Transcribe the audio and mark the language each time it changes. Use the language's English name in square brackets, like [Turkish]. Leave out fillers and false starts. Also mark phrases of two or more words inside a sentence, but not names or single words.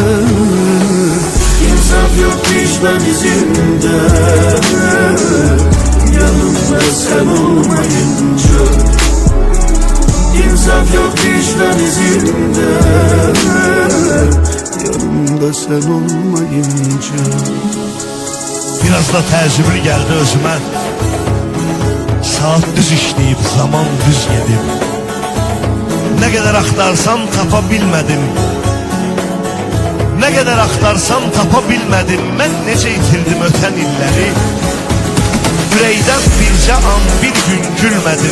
[Turkish] İnsaf yok vicdan izinde, yanımda sen olmayınca. İnsaf yok vicdan izinde, yanımda sen olmayınca. [Azerbaijani] Biraz da təcrübli gəldi özümə. Saat düz işləyib, zaman düz gedib. Nə qədər axtarsam tapa bilmədim. Nə qədər axtarsam tapa bilmədim. Mən necə itirdim ötən illəri. Ürəkdən bircə an bir gün gülmədim.